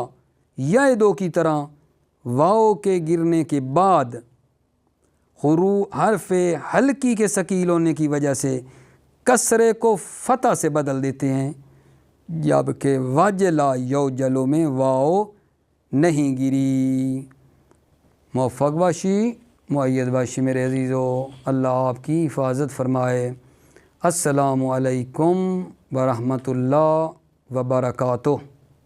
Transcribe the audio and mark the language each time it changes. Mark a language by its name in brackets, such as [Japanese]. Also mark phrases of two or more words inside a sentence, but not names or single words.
[Urdu] یا دو کی طرح واو کے گرنے کے بعد حرف ہلکی کے ثقیل ہونے کی وجہ سے کسرے کو فتح سے بدل دیتے ہیں، جبکہ وجلا یوجلو میں واو نہیں گری۔ [Persian] موفق باشی، معید باشی [Urdu] میرے عزیزو، اللہ آپ کی حفاظت فرمائے۔ [Arabic] السلام علیکم ورحمۃ اللہ وبرکاتہ۔